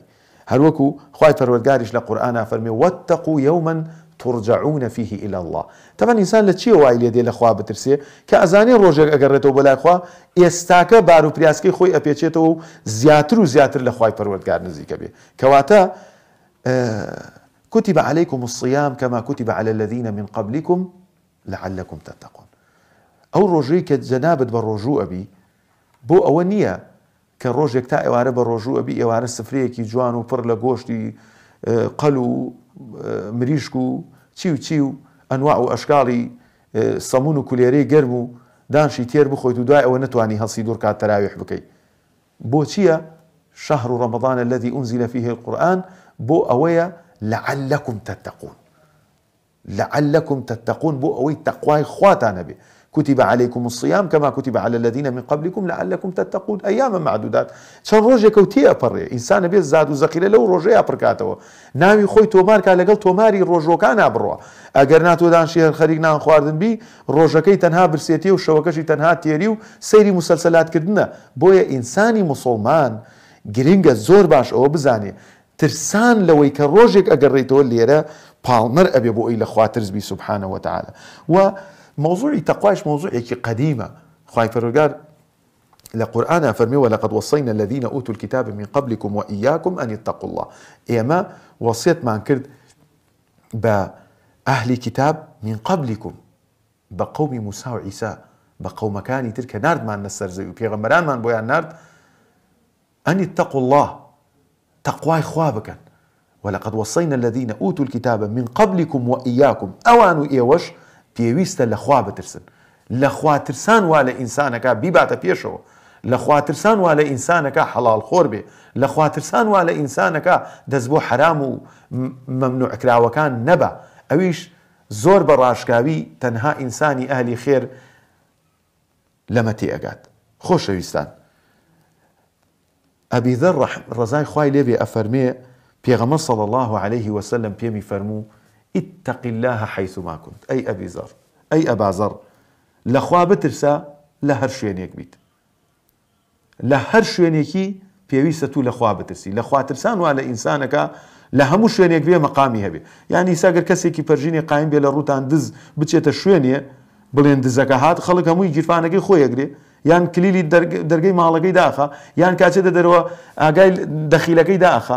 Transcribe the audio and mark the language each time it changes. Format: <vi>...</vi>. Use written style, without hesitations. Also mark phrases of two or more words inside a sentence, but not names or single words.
<ckb>هەروەکو خوای پەروەردگاریش لە قورئانە فەرمێ</ckb> <ar>واتقوا يوما ترجعون فيه إلى الله.</ar> <ckb>طبعا ئینسان لە چیە وای لێ دێ لە خوا بترسێ کە ئەزانێ ڕۆژێک ئەگەڕێتەوە بەلای خوا ئێستاکە بار و پریاسکەی خۆی ئەپێچێتەوە و زیاتر و زیاتر لە خوای پەروەردگار نزیکە بێ.</ckb> <ar>کەواتە كتب عليكم الصيام كما كتب على الذين من قبلكم لعلكم تتقون.</ar> <ckb>ئەو ڕۆژەی کە جەنابەت بە ڕۆژوو ئەبی، بۆ ئەوە نییە کە ڕۆژێک تا ئێوارە بە ڕۆژوو ئەبی، ئێوارە سفرەیەکی جوان و پڕ لە گۆشتی قەل و مریشک و چی و ئەنواع و ئەشکاڵی سەمون و کولێرەی گەرم و دانشی تێر بخۆیت و دوای ئەوە نەتوانی هەڵسی دوور کات تەراویح بکەیت. بۆ چییە؟</ckb> <ar>شهر رمضان الذي أنزل فيه القرآن،</ar> <ckb>بۆ ئەوەیە</ckb> <ar>لعلكم تتقون. لعلكم تتقون،</ar> <ckb>بۆ ئەوەی تەقوای خواتانە بێ.</ckb> <ar>كتب عليكم الصيام كما كتب على الذين من قبلكم لعلكم تتقون أياما معدودات.</ar> <ckb>چەند ڕۆژێک و تێ ئەپەڕێ، ئینسانە بێت زاد و زەخیرە لەو ڕۆژەیە پڕکاتەوە، ناوی خۆی تۆمار کا لەگەڵ تۆماری ڕۆژۆکانە بڕوە. ئەگەر ناتوە دانشی خەریک نان خواردن بی، ڕۆژەکەی تەنها برسێتی و شەوەکەشی تەنها تێری و سەیری مسەلسەلاتکردنە. بۆیە ئینسانی موسڵمان گرنگە زۆر باش ئەوە بزانێ ترسان لەوەی کە ڕۆژێک ئەگەڕێیتەوە لێرە پاڵنەر ئەبێ بۆ ئەی لە خوا ترسبی</ckb> <ar>سبحانه وتعالى.</ar> <ckb>و موضوعی تەقوایش موضوعێکی قەدیمە. خوای پەروەردگار لە قورئانە فەرمێ</ckb> <ar>ولقد وصينا الذين اوتوا الكتاب من قبلكم واياكم ان اتقوا الله.</ar> <ckb>ئێمە وەسیەتمان کرد بە ئەهلی کتاب</ckb> <ar>من قبلكم،</ar> <ckb>بە قەومی موسا و عیسا، بە قەومەکانی تر کە ناردمان لەسەر زەوی و پێغەمبەرانمان بۆیان نارد،</ckb> <ar>ان اتقوا الله،</ar> <ckb>تەقوای خوا بکەن.</ckb> <ar>ولقد وصينا الذين اوتوا الكتاب من قبلكم واياكم،</ar> <ckb>ئەوان و ئێوەش پێویستە لە خوا بترسن. لە خوا ترسان وا لە ئینسانەکە بیباتە پێشەوە، لە خوا ترسان وا لە ئینسانەکە حەڵال خۆر بێ، لە خوا ترسان وا لە ئینسانەکە دەست بۆ حرام و مەمنوع کراوەکان نەبە. ئەویش زۆر بە ڕاشکاوی تەنها ئینسانی ئەهلی خێر لەمە تێئەگات. خۆشەویستان، ئەبی ذەر ڕەزای خوای لێبێ ئەفەرمێ پێغەمبەر</ckb> <ar>صلی الله عليه وسلم</ar> <ckb>پێمی فەرموو</ckb> <ar>اتق الله حيثما كنت.</ar> <ckb>ئەی ئەبی ذەر، ئەی ئەبا ذەر، لە خوا بترسە لە هەر شوێنێک بیت، لە هەر شوێنێکی پێویستە تو لە خوا بترسی. لە خوا ترسان وا لە ئینسانەکە لە هەموو شوێنێک بێ مەقامی هەبێ. یعنی ساگەر کەسێکی پەرژینی قایم بێ لە ڕووتان دز بچێتە شوێنێ بڵێن دزەکە هات، خەڵک هەمووی گیرفانەکەی خۆی ئەگرێ، یان کلیلی دەرگەی ماڵەکەی داخە، یان کاچێتە دەرەوە ئاگای دەخیلەکەی داخە.</ckb>